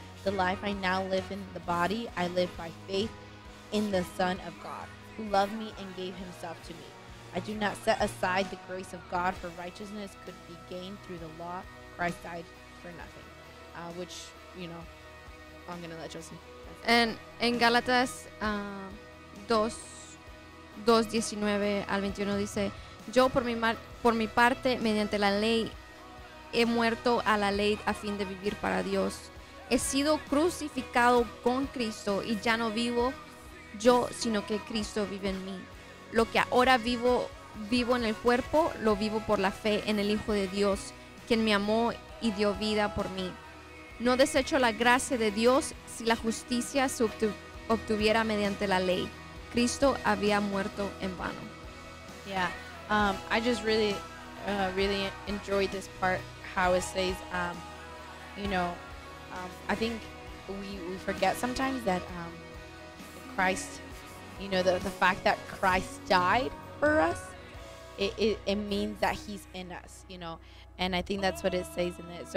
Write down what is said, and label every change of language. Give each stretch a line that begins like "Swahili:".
English: The life I now live in the body, I live by faith in the Son of God, who loved me and gave Himself to me. I do not set aside the grace of God, for righteousness could be gained through the law. Christ died for nothing. Which, you know, I'm going to let Josie.
Spanish: En Gálatas 2:19 al 21 dice, yo por mi parte, mediante la ley, he muerto a la ley a fin de vivir para Dios. He sido crucificado con Cristo y ya no vivo yo, sino que Cristo vive en mí. Lo que ahora vivo en el cuerpo, lo vivo por la fe en el Hijo de Dios, quien me amó y dio vida por mí. No desecho la gracia de Dios si la justicia se obtuviera mediante la ley. Cristo había muerto en vano.
English: Yeah, I just really enjoyed this part, how it says, you know, I think we forget sometimes that Christ, you know, the fact that Christ died for us, it means that He's in us, you know, and I think that's what it says in it.